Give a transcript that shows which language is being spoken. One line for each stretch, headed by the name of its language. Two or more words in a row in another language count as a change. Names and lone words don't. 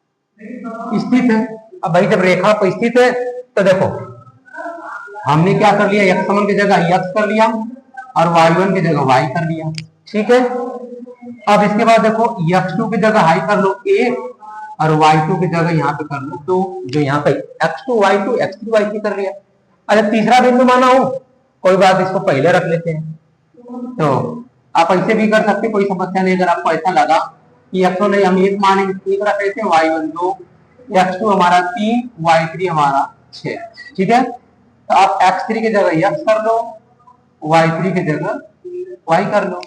Hindi: अब भाई जब रेखा पर स्थित है तो देखो हमने क्या कर लिया, x1 की जगह x कर लिया और y1 की जगह y कर लिया। ठीक है, अब इसके बाद देखो x2 की जगह हाई कर लो a और y2 की जगह यहाँ पे कर लो तो जो यहाँ पे x2 y2 x3 y3 कर लिया। अच्छा तीसरा बिंदु माना हो, कोई बात, इसको पहले रख लेते हैं। तो आप ऐसे भी कर सकते, कोई समस्या नहीं। अगर आपको ऐसा लगा कि x1 नहीं, हम एक मानेंगे, एक रख लेते हैं, y1 2, x2 हमारा 3, y3 हमारा 6। ठीक है, तो आप x3 की जगह x कर लो, y3 की जगह y कर लो।